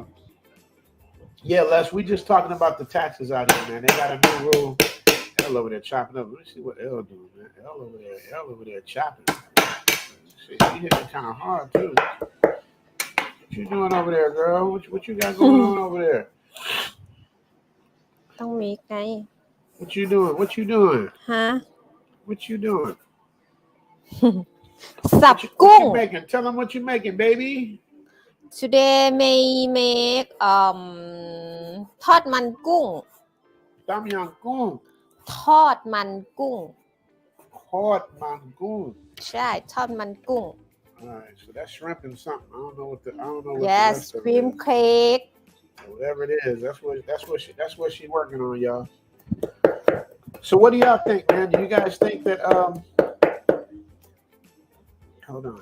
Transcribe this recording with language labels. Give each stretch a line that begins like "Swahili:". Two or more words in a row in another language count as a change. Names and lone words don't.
English: Yeah, Les, we just talking about the taxes out here, man. They got a new rule. L over there chopping up. Let me see what L doing, man. L over there chopping. She hit it kind of hard too. What you doing over there, girl? What you got going on over there?
Thai: ต้องมีไง
English: What you doing? What you doing?
Thai: ฮะ
English: What you doing?
Thai: สับ
English: What
Thai: กุ้ง
English: you making? Tell them what you making, baby. today may make ทอดมันกุ้ง Tam yang gung.
Thai: ทอดมันกุ้ง
English: Hot man gung.
Thai: ใช่ทอดมันกุ้ง
English: All right, so that's shrimp and something. I don't know what the yes rest of it cream is. cake Whatever it is, that's what she's working on, y'all. So what do y'all think, man? Do you guys think that hold on.